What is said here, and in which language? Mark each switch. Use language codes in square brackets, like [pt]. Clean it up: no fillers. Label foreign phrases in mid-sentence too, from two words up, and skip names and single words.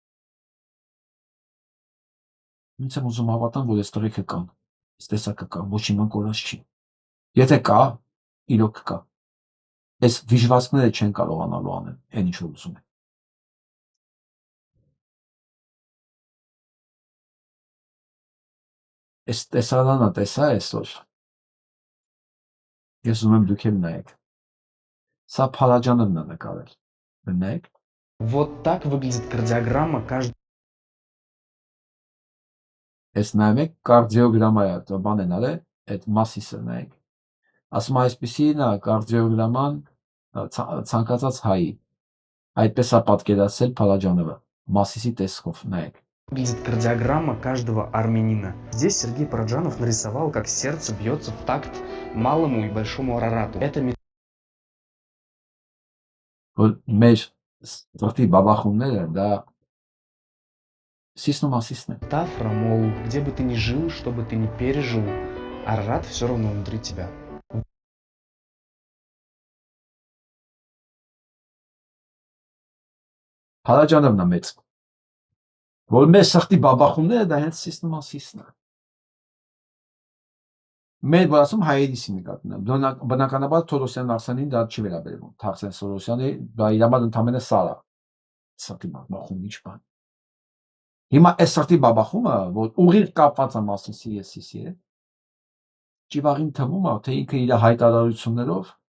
[hy] Ինձ եմ ուզում հավատամ, որ այս տղեկը կան, այս տեսակը կա, ոչ իման կորած չի։ Եթե կա, իրոք կա։ Այս վիժվածքները չեն կարողանալու անել, այն ինչ որ ուզում են։ Այս տեսարանը տեսա այսօր։ Ես ուզում եմ դուք էլ նայեք։ Սա Փալաջանովն է նկարել։ Նայեք։ [ru] Вот так выглядит кардиограмма каждый. [hy] Այս նայեք, կարդիոգրամա է, բան են արել, այդ մասիսը նայեք։ Ասում այսպեսին է կարդիոգրաման ցանկացած հայի։ Այդպես է պատկերացրել Փալաջանովը, մասիսի տեսքով նայեք։ [ru] Видит кардиограмма каждого армянина. Здесь Сергей Параджанов нарисовал, как сердце бьется в такт малому и большому Арарату. Это [hy] Որ մեր ծրտի բաբախումները դա սիսնոմասիսն է։ [ru] метафора, мол, где бы ты ни жил, что бы ты ни пережил, Арарат все равно внутри тебя. [hy] Հարաջանովն է մեծ։ Որ մեր սրտի բաբախումները դա հենց սիսնոմասիսն է։ Մեր բասում հայերիսի նկատն է։ Բնականաբար Թորոսյան Արսենին դա չի վերաբերվում։ Թարսեն Սորոսյանի դա իր համար ընդամենը սարա։ Սրտի բաբախում ինչ բան։ Հիմա այս սրտի բաբախումը, որ ուղիղ կապված է մասնիսի եսիսի հետ, ճիվաղին թվում է, թե ինքը իր հայտարարություններով,